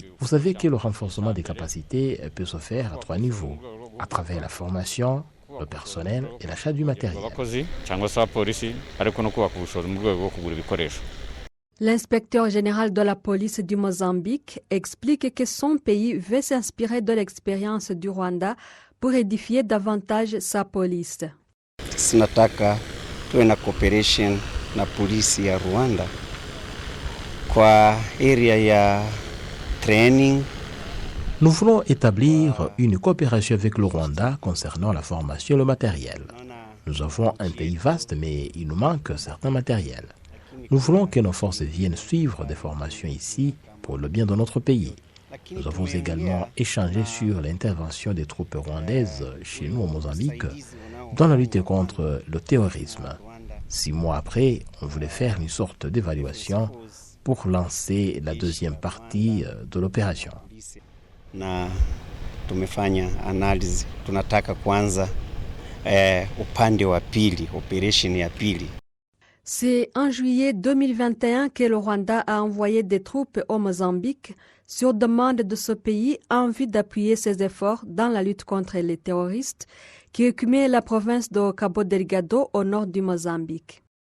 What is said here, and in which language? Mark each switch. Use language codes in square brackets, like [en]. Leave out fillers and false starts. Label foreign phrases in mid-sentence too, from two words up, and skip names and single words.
[fr] Vous savez que le renforcement des capacités peut se faire à 3 niveaux, à travers la formation, le personnel et l'achat du matériel. L'inspecteur général de la police du Mozambique explique que son pays veut s'inspirer de l'expérience du Rwanda pour édifier davantage sa police. [sw] Sinataka tuwe na cooperation na polisi ya Rwanda kwa area ya training. [fr] Nous voulons établir une coopération avec le Rwanda concernant la formation et le matériel. Nous avons un pays vaste, mais il nous manque certains matériels. Nous voulons que nos forces viennent suivre des formations ici pour le bien de notre pays. Nous avons également échangé sur l'intervention des troupes rwandaises chez nous au Mozambique dans la lutte contre le terrorisme. 6 mois après, on voulait faire une sorte d'évaluation pour lancer la deuxième partie de l'opération. [sw] Na tumefanya analysis, tunataka kwanza upande wa pili, operation ya pili. [fr] C'est en juillet 2021 que le Rwanda a envoyé des troupes au Mozambique sur demande de ce pays en vue d'appuyer ses efforts dans la lutte contre les terroristes qui occupaient la province de Cabo Delgado au nord du Mozambique.